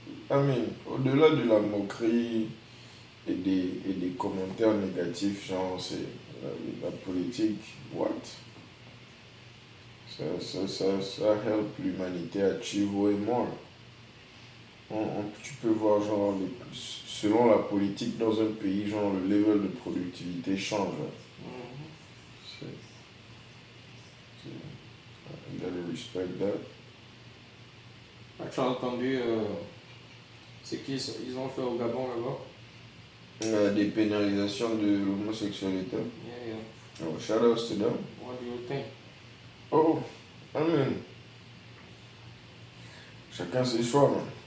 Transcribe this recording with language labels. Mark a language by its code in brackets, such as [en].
[en] I mean, [fr] au-delà de la moquerie et des commentaires négatifs, genre, c'est la politique, [en] what? Ça help l'humanité achieve way more. [fr] Tu peux voir, genre, selon la politique dans un pays, genre, le level de productivité change. C'est, [en] you gotta respect that. [fr] Ah, tu as entendu, c'est qui ils ont fait au Gabon là-bas? Des pénalisations de l'homosexualité. [en] Yeah, yeah. Oh, shout outs to them. What do you think? [fr] Oh, [en] I mean, [fr] chacun ses choix, man.